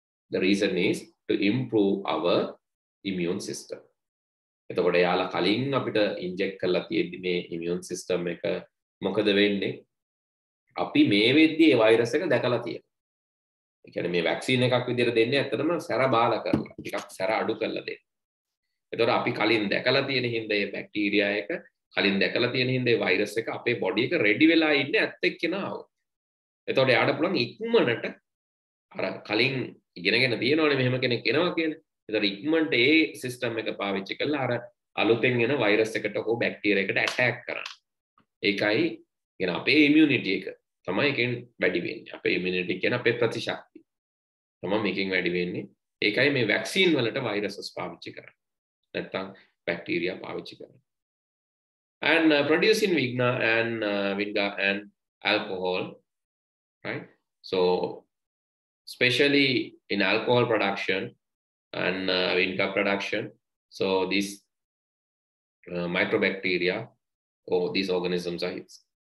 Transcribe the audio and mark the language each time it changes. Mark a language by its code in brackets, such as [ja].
[en] The reason is to improve our immune system. [si] එතකොට යාලා කලින් අපිට ඉන්ජෙක්ට් කරලා තියෙද්දි මේ immune system එක මොකද වෙන්නේ? අපි මේ වෙද්දී ඒ වෛරස් එක දැකලා තියෙනවා. ඒ කියන්නේ මේ වැක්සින් එකක් විදිහට දෙන්නේ ඇත්තටම සැර බාල කරලා ටිකක් සැර අඩු කරලා දෙන්න. එතකොට අපි කලින් දැකලා තියෙන හින්දා මේ බැක්ටීරියා එක කලින් දැකලා තියෙන හින්දා මේ වෛරස් එක අපේ බොඩි එක රෙඩි වෙලා ඉන්නේ ඇත්ත එක්කෙනා આવොත්. එතකොට යාට පුළුවන් ඉක්මනට අර කලින් ඉගෙනගෙන තියෙනවනේ මෙහෙම කෙනෙක් එනවා කියලා. එතකොට ඉක්මනට ඒ සිස්ටම් එක පාවිච්චි කරලා අර අලුතෙන් එන වෛරස් එකට හෝ බැක්ටීරියා එකට ඇටැක් කරන්න. ඒකයි කියන අපේ ඉමුනිටි එක තමයි එකෙන් වැඩි වෙන්නේ. අපේ ඉමුනිටි කියන අපේ ප්‍රතිශක්තිය තමයි මේකෙන් වැඩි වෙන්නේ. ඒකයි මේ වැක්සින් වලට වෛරසස් පාවිච්චි කරන්නේ. නැත්නම් බැක්ටීරියා පාවිච්චි කරන්නේ. [en] And producing Vigna and alcohol, right? So especially in alcohol production and Vinca production, so these microbacteria or these organisms are used.